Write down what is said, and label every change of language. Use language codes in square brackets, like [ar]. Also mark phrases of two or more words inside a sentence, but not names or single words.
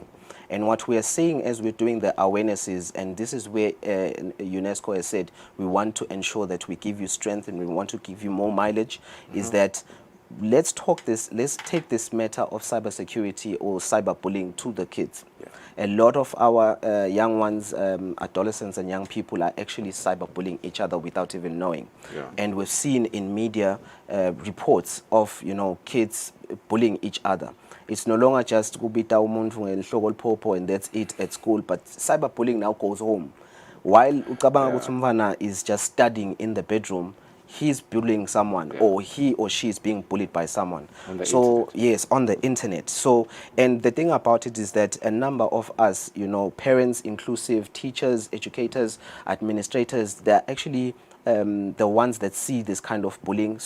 [en] And what we are saying as we're doing the awarenesses, and this is where UNESCO has said we want to ensure that we give you strength and we want to give you more mileage, is that let's take this matter of cybersecurity or cyberbullying to the kids. A lot of our young ones, adolescents and young people, are actually cyberbullying each other without even knowing. And we've seen in media reports of, kids bullying each other. It's no longer just [zu] kubita umuntu ngehloko liphopho [en] and that's it at school, but cyberbullying now goes home. While [zu] ucabanga ukuthi umfana [en] is just studying in the bedroom, he's bullying someone, or he or she is being bullied by someone. So yes, on the internet. So, and the thing about it is that a number of us, parents, inclusive, teachers, educators, administrators, they're actually the ones that see this kind of bullying.